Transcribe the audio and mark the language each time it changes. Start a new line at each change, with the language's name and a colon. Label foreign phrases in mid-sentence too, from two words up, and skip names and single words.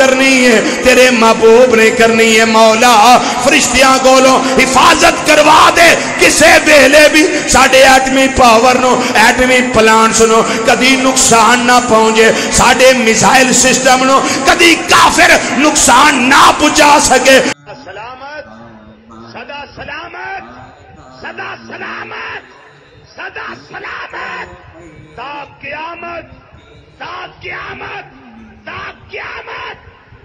Punjabi: کرنی ہے تیرے محبوب نے کرنی ہے مولا فرشتیاں گولوں حفاظت کروا دے کسے بیلے بھی ساڑھے ایٹمی پاور نو ایٹمی پلانٹس نو کدی نقصان نہ پہنچے ساڑھے
English: missile system
Punjabi: نو کدی کافر نقصان نہ پہنچا سکے سلامت صدا سلامت صدا سلامت صدا سلامت تا قیامت تا قیامت تا قیامت